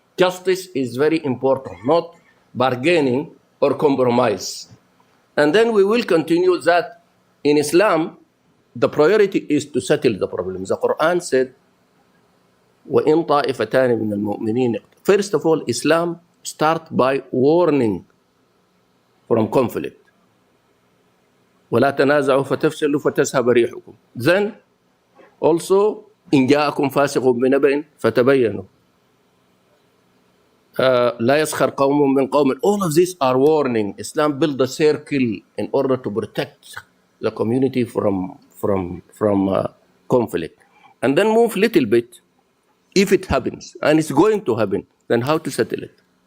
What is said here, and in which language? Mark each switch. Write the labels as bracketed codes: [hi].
[en] Justice is very important, not bargaining or compromise. And then we will continue that in Islam, the priority is to settle the problems. The Quran said, [ar] وَإِن طَائِفَتَانِ مِنَ الْمُؤْمِنِينَ. [en] First of all, Islam start by warning from conflict. [ar] وَلَا تَنَازَعُوا فَتَفْشَلُوا فَتَذْهَبَ رِيحُكُم. [en] Then also, [ar] إِن جَاءَكُمْ فَاسِقٌ بِنَبَإٍ فَتَبَيَّنُوا. لا يسخر قوم من قوم. [en] All of these are warning. Islam built a circle in order to protect the community from conflict. And then move little bit. If it happens, and it's going to happen, then how to settle it?